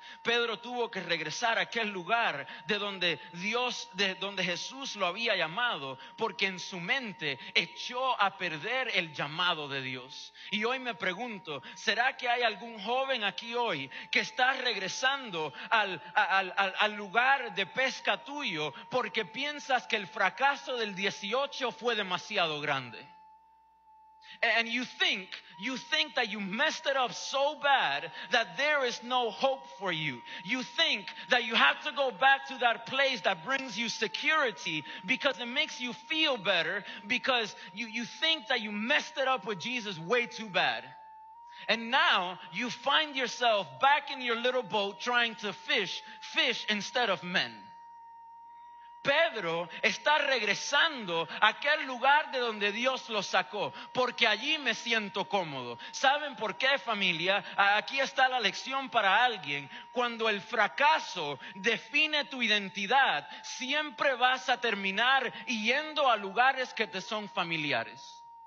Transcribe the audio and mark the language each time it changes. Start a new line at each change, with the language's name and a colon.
Spanish: Pedro tuvo que regresar a aquel lugar de donde Jesús lo había llamado, porque en su mente echó a perder el llamado de Dios. Y hoy me pregunto, ¿será que hay algún joven aquí hoy que está regresando al lugar de pesca tuyo porque piensas que el fracaso del 18 fue demasiado grande?
English: And you think that you messed it up so bad that there is no hope for you. You think that you have to go back to that place that brings you security because it makes you feel better, because you think that you messed it up with Jesus way too bad. And now you find yourself back in your little boat trying to fish instead of men.
Spanish: Pedro está regresando a aquel lugar de donde Dios lo sacó, porque allí me siento cómodo. ¿Saben por qué, familia? Aquí está la lección para alguien. Cuando el fracaso define tu identidad, siempre vas a terminar yendo a lugares que te son familiares.